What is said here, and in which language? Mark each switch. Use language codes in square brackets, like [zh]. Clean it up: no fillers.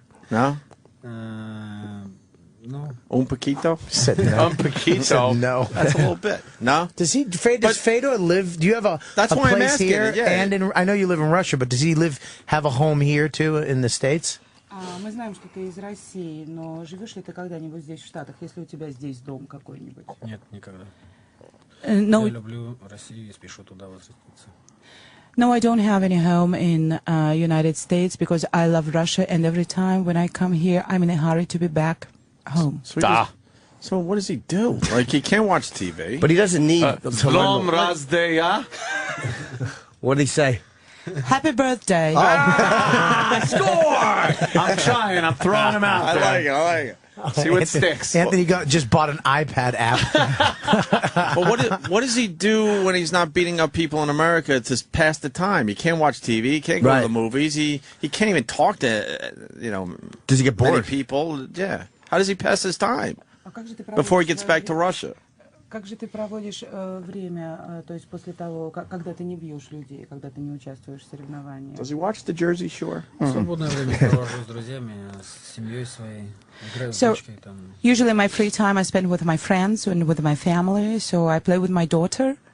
[en] No? No. [es] Un poquito? [en] Said no. [es] Un poquito. [en] No. That's a little bit. No? Does Fedor live? Do you have a That's why I'm place asking here? it, yeah. And I know you live in Russia, but does he have a home here too in the States? [ru] Мы знаем, что ты из России, но живешь ли ты когда-нибудь здесь, в Штатах, если у тебя здесь дом какой-нибудь? Нет, никогда. [en] No, [ru] Я люблю Россию и спешу туда возвратиться. [en] no, I don't have any home in United States because I love Russia, and every time when I come here, I'm in a hurry to be back home. So what does he do? Like, he can't watch TV. But he doesn't need to learn. Razdeya. What did he say? Happy birthday. Score! I'm trying. I'm throwing him out there. I like it. See what sticks. Anthony just bought an iPad app. But what does he do when he's not beating up people in America to pass the time? He can't watch TV. He can't go to the movies. He can't even talk to, Does he get bored? many people. Yeah. How does he pass his time before he gets back to Russia? [ru] Как же ты проводишь время, то есть после того, когда ты не бьешь людей, когда ты не участвуешь в соревнованиях? [en] Does he watch the Jersey Shore? [ru] Свободное время провожу с друзьями, с семьей своей. Играю с [en] So, [ru] дочкой там. [en] usually my free time I spend with my friends and with my family, so I play with my daughter.